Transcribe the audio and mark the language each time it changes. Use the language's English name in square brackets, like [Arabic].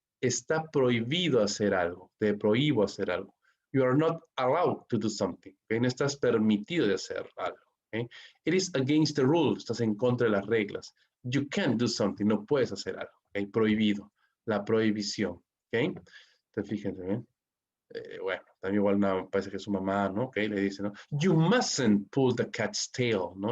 [Spanish] Está prohibido hacer algo. Te prohíbo hacer algo. [English] You are not allowed to do something. [Spanish] ¿Okay? No estás permitido de hacer algo. ¿Okay? [English] It is against the rules. [Spanish] Estás en contra de las reglas. [English] You can't do something. [Spanish] No puedes hacer algo. ¿Okay? Prohibido. La prohibición. ¿Ok? Entonces, fíjense, ¿eh? Bueno, también igual parece que su mamá, ¿no? [English] ¿Ok? [Spanish] Le dice, [English] ¿no? You mustn't pull the cat's tail, ¿no?